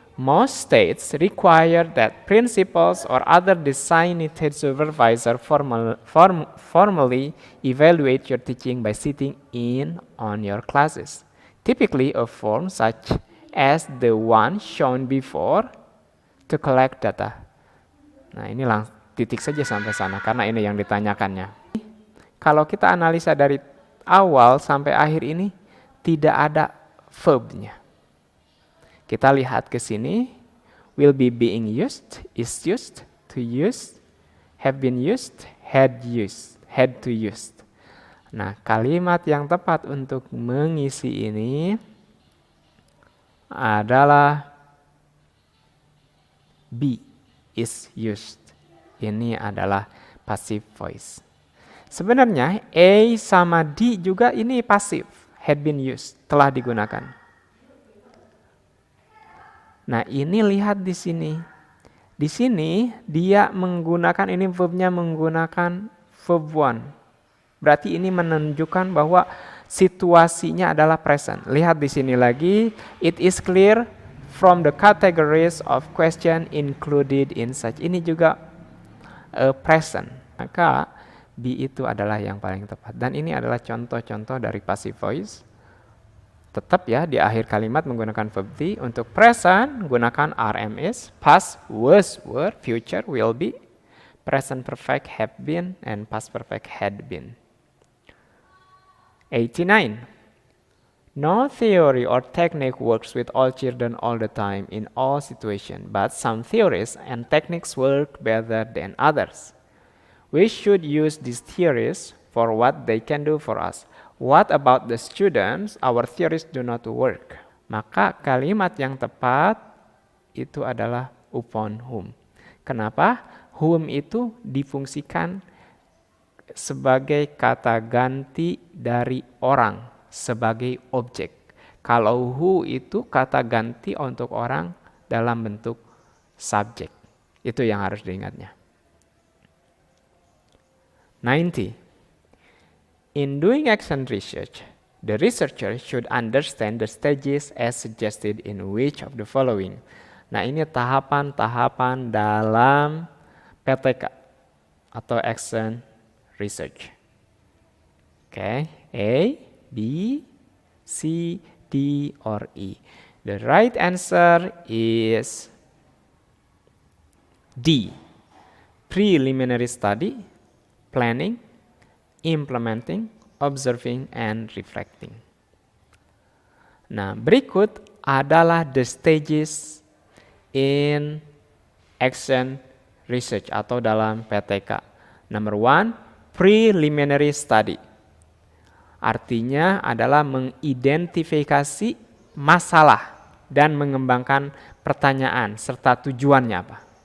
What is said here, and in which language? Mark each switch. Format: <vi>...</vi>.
<en>Most states require that principals or other designated supervisor formally evaluate your teaching by sitting in on your classes. Typically a form such as the one shown before to collect data.</en> <id>Nah, ini titik saja sampai sana karena ini yang ditanyakannya. Kalau kita analisa dari awal sampai akhir ini tidak ada verbnya. Kita lihat ke sini,</id> <en>will be being used, is used, to use, have been used, had to used.</en> <id>Nah, kalimat yang tepat untuk mengisi ini adalah be, is used. Ini adalah passive voice. Sebenarnya A sama D juga ini pasif,</id> <en>had been used,</en> <id>telah digunakan. Nah, ini lihat di sini. Di sini dia menggunakan ini verbnya menggunakan verb 1. Berarti ini menunjukkan bahwa situasinya adalah present. Lihat di sini lagi,</id> <en>it is clear from the categories of question included in such.</en> <id>Ini juga present. Maka B itu adalah yang paling tepat. Dan ini adalah contoh-contoh dari passive voice. Tetap ya, di akhir kalimat menggunakan verb T. Untuk</id> <en>present,</en> <id>gunakan</id> <en>RM is, past, was, were, future, will be, present perfect, have been, and past perfect, had been. 89. No theory or technique works with all children all the time in all situations, but some theories and techniques work better than others. We should use these theories for what they can do for us. What about the students? Our theories do not work.</en> <id>Maka kalimat yang tepat itu adalah</id> <en>upon whom.</en> <id>Kenapa? Whom itu difungsikan sebagai kata ganti dari orang, sebagai objek. Kalau who itu kata ganti untuk orang dalam bentuk subjek. Itu yang harus diingatnya. 90.</id> <en>In doing action research, the researcher should understand the stages as suggested in which of the following.</en> <id>Nah, ini tahapan-tahapan dalam PTK atau action research.</id> <en>Okay, A, B, C, D, or E. The right answer is D. Preliminary study, planning, implementing, observing, and reflecting.</en> <id>Nah, berikut adalah</id> <en>the stages in action research</en> <id>atau dalam PTK.</id> <en>Number 1, preliminary study.</en> <id>Artinya adalah mengidentifikasi masalah dan mengembangkan pertanyaan serta tujuannya apa.</id>